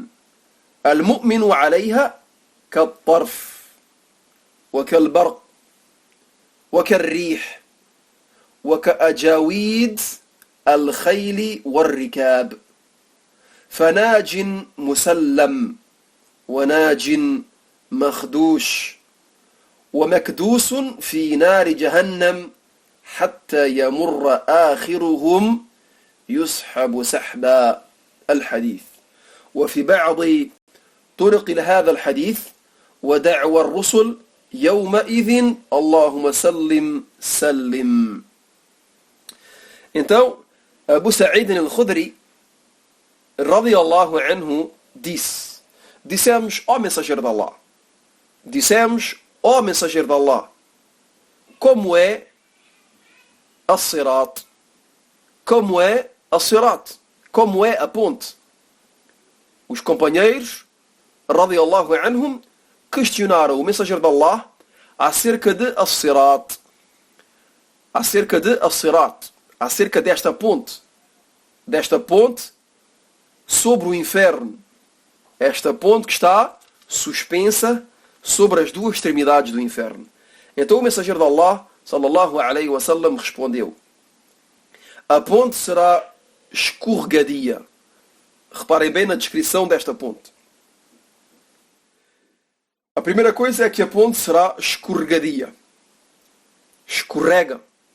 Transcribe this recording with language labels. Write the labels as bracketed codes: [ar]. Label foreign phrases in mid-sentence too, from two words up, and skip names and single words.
[ar] المؤمن عليها كالطرف وكالبرق وكالريح وكأجاويد الخيل والركاب فناج مسلم وناج مخدوش ومكدوس في نار جهنم حتى يمر آخرهم يسحب سحبا. الحديث. وفي بعض طرق لهذا الحديث ودعوى الرسل يومئذ اللهم سلم سلم. [pt] Então, Abu Sa'id al-Khudri [ar] رضي الله عنه [pt] dissemos, ó mensageiro de Allah, como é as-Sirat, como é a ponte. Os companheiros [ar] رضي الله عنهم [pt] questionaram o mensageiro de Allah acerca de as-Sirat, acerca desta ponte sobre o inferno, esta ponte que está suspensa sobre as duas extremidades do inferno. Então o mensageiro de Allah, [ar] صلى الله عليه وسلم, [pt] respondeu: a ponte será escorregadia. Reparem bem na descrição desta ponte. A primeira coisa é que a ponte será escorregadia. Escorrega.